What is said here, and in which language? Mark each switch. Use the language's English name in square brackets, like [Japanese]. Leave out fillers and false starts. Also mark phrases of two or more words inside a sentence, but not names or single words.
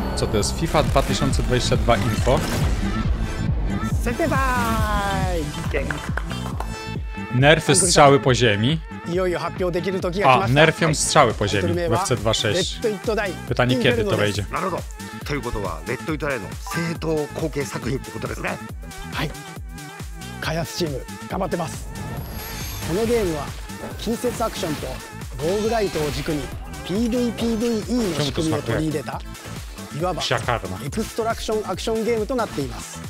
[Polish] Co to jest? FIFA 2022 info. Nerfy strzały po ziemi. A, nerfią strzały po ziemi w FC26. Pytanie kiedy to wejdzie. [Japanese] ということはレッドイトライの正当後継作品ってことですね。はい。開発チーム頑張ってます。このゲームは近接アクションとローグライトを軸に PVPVE の仕組みを取り入れたいわばエクストラクションアクションゲームとなっています。